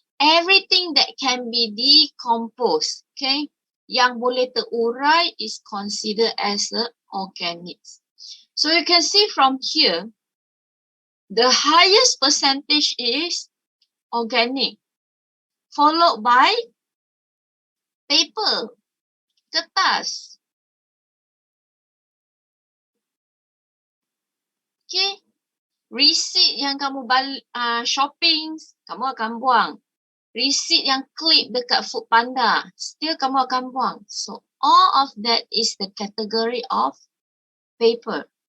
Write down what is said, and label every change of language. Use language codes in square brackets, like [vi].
[en] Everything that can be decomposed, okay, [ms] yang boleh terurai [en] is considered as a organics. So you can see from here, the highest percentage is organic, followed by paper, kertas. Okay. [ms] Receipt yang kamu shopping, kamu akan buang. Receipt yang clip dekat Foodpanda, still kamu akan buang. [en] So all of that is the category of paper.